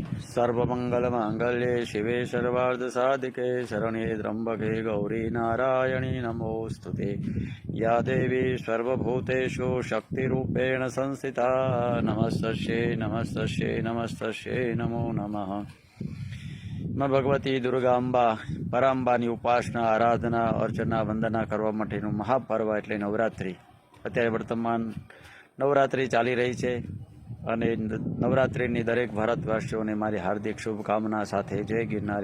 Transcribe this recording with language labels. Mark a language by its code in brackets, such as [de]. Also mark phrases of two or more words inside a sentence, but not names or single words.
[sa] सर्वमंगलमांगल्ये शिवे सर्वार्धसाधिके शरण्ये त्र्यंबके गौरी नारायणी नमोस्तुते। या देवी सर्वभूतेषु शक्तिरूपेण संस्थिता नमस्तस्यै नमस्तस्यै नमस्तस्यै नमो नमः। [gu] માં ભગવતી દુર્ગાંબા પરાંબાની ઉપાસના આરાધના અર્ચના વંદના કરવા માટેનું મહાપર્વ એટલે નવરાત્રિ. અત્યારે વર્તમાન નવરાત્રિ ચાલી રહી છે અને નવરાત્રિની દરેક ભારતવાસીઓને મારી હાર્દિક શુભકામના સાથે જય ગિરનારી.